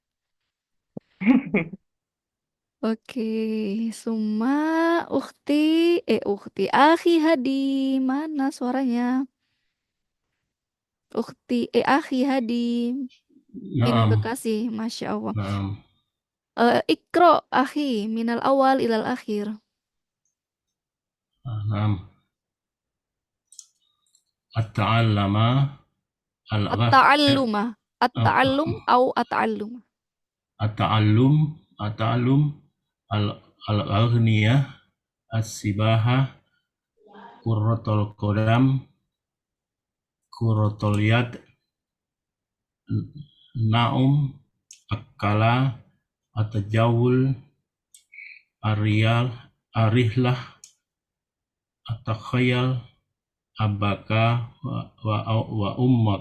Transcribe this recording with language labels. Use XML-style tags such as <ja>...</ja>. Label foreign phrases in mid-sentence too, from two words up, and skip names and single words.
<id>Oke, Suma, Ukti, Akhi Hadi, mana suaranya? Akhi Hadi, in</id> <ar>نعم</ar> <id>Bekasi,</id> <ar>ما شاء الله. نعم اقرأ، أخي، من الأول إلى الآخر. نعم التعلم التعلم، التعلم، أو التعلم. التعلم الأغنية السباحة كرة القدم كرة اليد نعم أكلا التجول الرحلة التخيل أباك وأمك</ar>